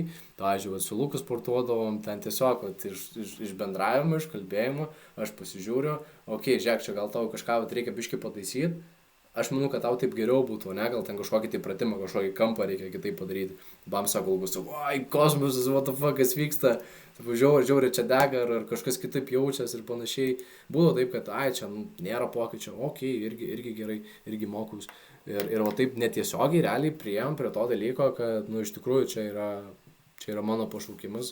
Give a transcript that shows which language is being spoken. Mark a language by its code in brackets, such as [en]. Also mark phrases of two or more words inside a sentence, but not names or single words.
[lt] Pavyzdžiui, su Luku sportuodavom, ten tiesiog iš bendravimo, iš kalbėjimo, aš pasižiūriu, žiūrėk, čia gal tau kažką reikia biškį pataisyti. Aš manau, kad tau taip geriau būtų, ne, gal ten kažkokį tai pratimą, kažkokį kampą reikia kitaip padaryti. Bam sako, Lukas, oi, kosmosas, [en] what the fuck, [lt] kas vyksta, žiauriai čia dega, ar kažkas kitaip jaučias ir panašiai. Būdavo taip, kad, čia nėra pokyčio, irgi gerai, irgi mokaus. Ir va taip netiesiogiai realiai priėjom prie to dalyko, kad, iš tikrųjų, čia yra mano pašaukimas.